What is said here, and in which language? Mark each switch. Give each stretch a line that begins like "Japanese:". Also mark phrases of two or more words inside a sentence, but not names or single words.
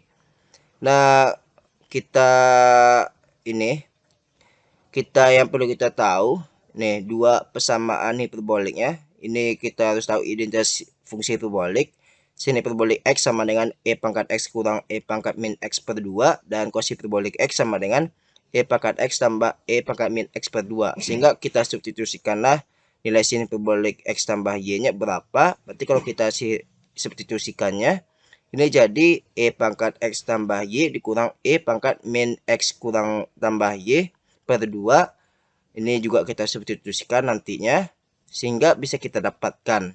Indonesian: Nah, kita yang perlu kita tahu, nih dua persamaan hiperboliknya. Ini kita harus tahu identitas fungsi hiperbolik. Sin hiperbolik X sama dengan E pangkat X kurang E pangkat min X per 2. Dan cos hiperbolik X sama dengan E pangkat X tambah E pangkat min X per 2. Sehingga kita substitusikanlah nilai sin hiperbolik X tambah Y-nya berapa. Berarti kalau kita substitusikannya, ini jadi E pangkat X tambah Y dikurang E pangkat min X kurang tambah Y per 2. Ini juga kita substitusikan nantinya, sehingga bisa kita dapatkan.